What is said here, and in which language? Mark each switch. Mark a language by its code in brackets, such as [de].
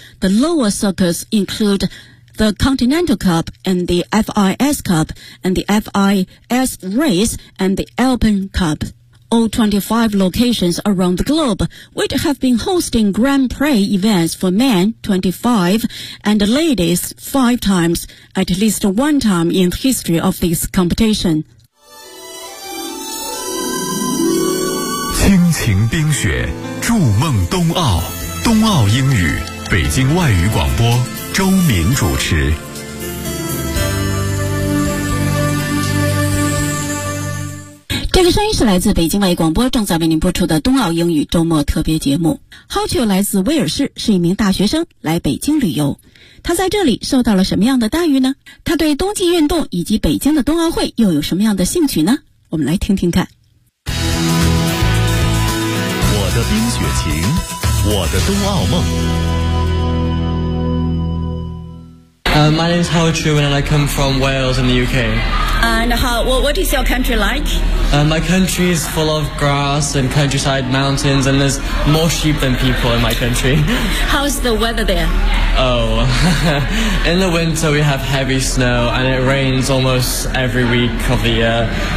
[en] The lower circuits include... the Continental Cup and the FIS Cup and the FIS Race and the Alpine Cup. All 25 locations around the globe, which have been hosting Grand Prix events for men 25 and ladies 5 times, at least one time in the history of this competition. [zh] 倾情冰雪，筑梦冬奥，冬奥英语，北京外语广播周敏主持。这个声音是来自北京外语广播正在为您播出的冬奥英语周末特别节目。 Hotchul 来自威尔士，是一名大学生来北京旅游，他在这里受到了什么样的待遇呢？他对冬季运动以及北京的冬奥会又有什么样的兴趣呢？我们来听听看。我的冰雪情，我的冬奥梦， [en] My name is Howard Truman and I come from Wales in the UK. And what is your country like? My country is full of grass and countryside mountains and there's more sheep than people in my country. How's the weather there? Oh, in the winter we have heavy snow and it rains almost every week of the year.